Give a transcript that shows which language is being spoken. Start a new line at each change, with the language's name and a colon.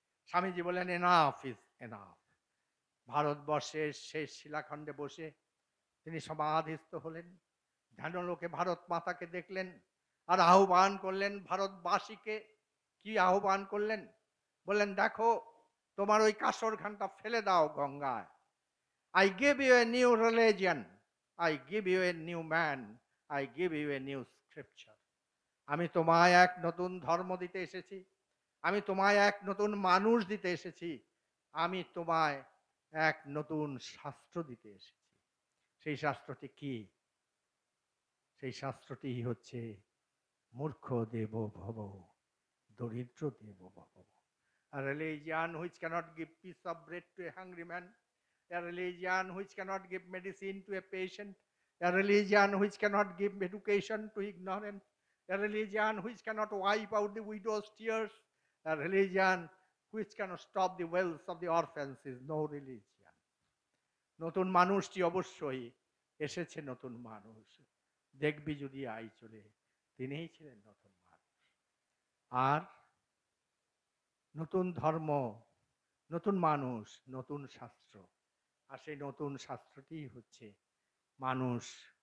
Bangla: স্বামীজি বলেন
English: Enough is enough.
Bangla: ভারতবর্ষের শেষ শিলাখণ্ডে বসে তিনি সমাধিস্থ হলেন, ধ্যানলোকে ভারত মাতাকে দেখলেন আর আহ্বান করলেন ভারতবাসীকে। কি আহ্বান করলেন? বললেন দেখো তোমার ওই কাসর ঘানটা ফেলে দাও গঙ্গায়।
English: I give you a new religion, I give you a new man, I give you a new scripture.
Bangla: আমি তোমায় এক নতুন ধর্ম দিতে এসেছি, আমি তোমায় এক নতুন মানুষ দিতে এসেছি, আমি তোমায় এক নতুন শাস্ত্র দিতে এসেছি। সেই শাস্ত্রটি কি? সেই শাস্ত্রটি হচ্ছে মূর্খ দেব ভব, দরিদ্র দেব ভব।
English: A religion which cannot give piece of bread to a hungry man, a religion which cannot give medicine to a patient, a religion which cannot give education to ignorant, a religion which cannot wipe out the widow's tears, a religion which cannot stop the wells of the orphans is no religion.
Bangla: নতুন মানুষটি অবশ্যই এসেছে, নতুন মানুষ দেখবি যদি I চলে, তিনিই ছিলেন নতুন মানুষ। আর নতুন ধর্ম, নতুন মানুষ, নতুন শাস্ত্র। আর সেই নতুন শাস্ত্রটি হচ্ছে মানুষ।